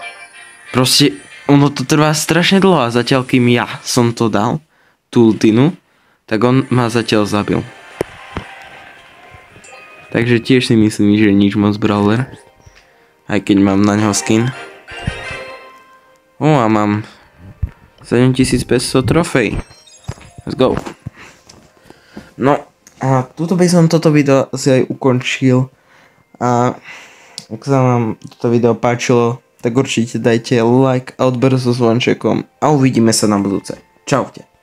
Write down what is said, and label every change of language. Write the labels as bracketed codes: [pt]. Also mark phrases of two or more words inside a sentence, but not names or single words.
[sk] Proste ono to trvá strašne dlho a zatiaľ kým ja som to dal, tú ultinu, tak on ma zatiaľ zabil. Takže tiež si myslím, že nič moc brawler. Aj keď mám na ňo skin. A mám 7500 trofej. [en] Let's go. [sk] No a tuto by som toto video asi aj ukončil. A ak sa vám toto video páčilo, tak určite dajte like a odber so zvončekom a uvidíme sa na budúce. Čaute.